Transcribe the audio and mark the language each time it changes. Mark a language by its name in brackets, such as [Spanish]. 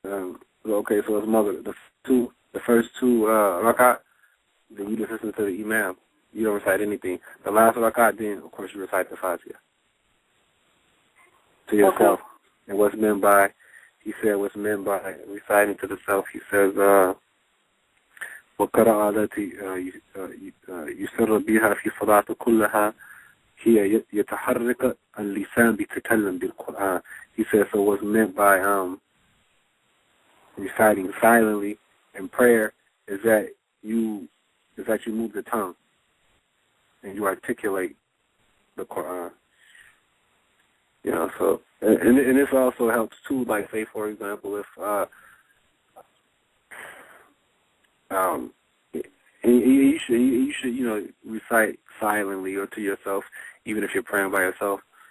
[English] Okay, so it's Maghrib. The first two rakat, then you just listen to the imam. You don't recite anything. The last rakat, then of course you recite the Fatiha to yourself. Okay. And what's meant by reciting to the self? He says, [Arabic] وقراءة التي يسر بها في صلاة كلها هي يتحرك اللسان بتكلم بالقرآن. [English] He says, so what's meant by reciting silently in prayer is that you move the tongue and you articulate the Quran. So and this also helps too. Like say for example, if you should recite silently or to yourself, even if you're praying by yourself.